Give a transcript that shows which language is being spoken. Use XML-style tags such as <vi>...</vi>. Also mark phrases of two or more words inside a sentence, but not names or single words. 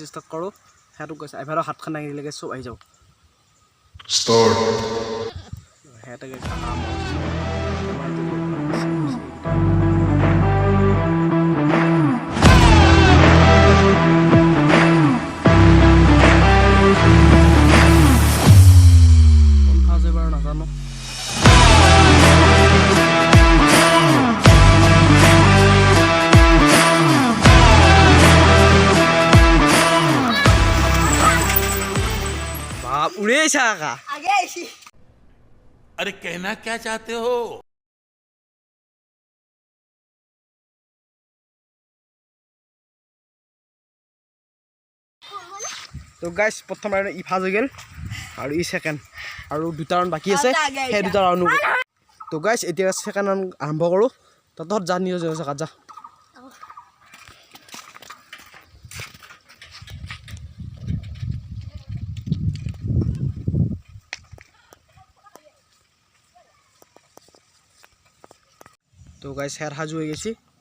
<as>ষ্টাৰ্ট কৰোঁ সিহঁতক গাইছ এবাৰ হাতখন দাঙি দিলে চব আহি যাব সিহঁতে</as> <hi>নাজানো उड़े का अरे कहना क्या चाहते हो</hi> <as>তো গাইছ প্ৰথম ৰাউণ্ড ই ফাৰ্ষ্ট হৈ গ'ল আৰু ই ছেকেণ্ড আৰু দুটা ৰাউণ্ড বাকী আছে সেই দুটা ৰাউণ্ড তো গাইছ এতিয়া</as> <en>second round</en> <as>আৰম্ভ কৰোঁ তহঁত যা নিজৰ জেগাত যা তো গাইছ হেয়াৰ সাজু হৈ গৈছে</as>